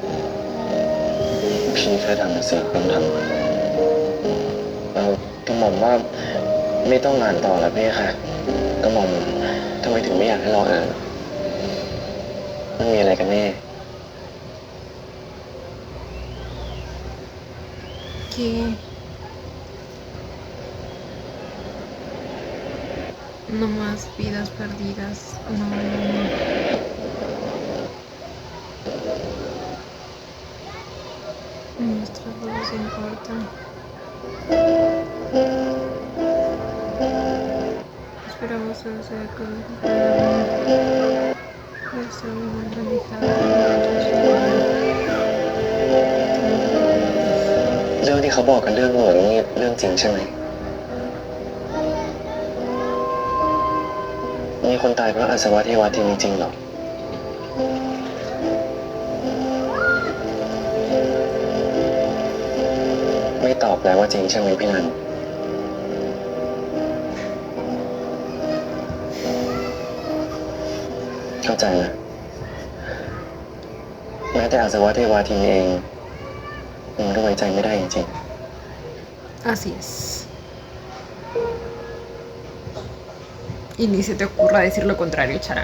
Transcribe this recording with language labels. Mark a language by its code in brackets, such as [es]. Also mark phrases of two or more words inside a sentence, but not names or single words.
[th] พี่แค่ทำในสิ่งที่ต้องทำกระหม่อมว่าไม่ต้องอ่านต่อแล้วพี่ค่ะกระหม่อมทำไมถึงไม่อยากให้เราอ่านมันมีอะไรกันแน่ [es] ¿Qué? No más vidas perdidas. No, no, no. Nuestras vidas importan. Esperamos que sea con nuestra vida realizada. [th] เรื่องที่เขาบอกกันเรื่องเหมือนนี่เรื่องจริงใช่ไหม มีคนตายเพราะอาสวะเทวาทินจริงๆหรอ ไม่ตอบแปลว่าจริงใช่ไหมพี่นัน เข้าใจนะ แม้แต่อาสวะเทวาทินเองมันก็ไว้ใจไม่ได้จริง [es] Así es. Y ni se te ocurra decir lo contrario, Charan.